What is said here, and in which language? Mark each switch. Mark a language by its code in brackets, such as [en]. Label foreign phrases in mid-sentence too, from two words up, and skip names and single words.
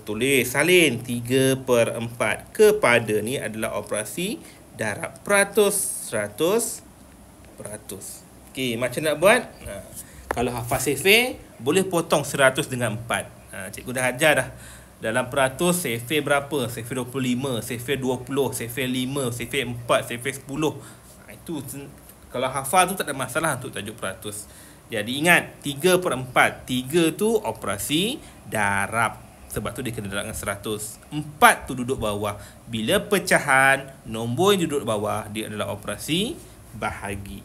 [ms] Tulis salin 3/4 kepada ni adalah operasi darab. Peratus, 100, peratus. Okey, macam nak buat? Kalau hafal sefer, boleh potong 100 dengan 4. Cikgu dah ajar dah. Dalam peratus, sefer berapa? Sefer 25, sefer 20, sefer 5, sefer 4, sefer 10. Itu kalau hafal tu tak ada masalah untuk tajuk peratus. Jadi ingat, 3/4. 3 tu operasi darab. Sebab tu dia kena darab dengan 100. 4 tu duduk bawah. Bila pecahan, nombor yang duduk bawah, dia adalah operasi bahagi.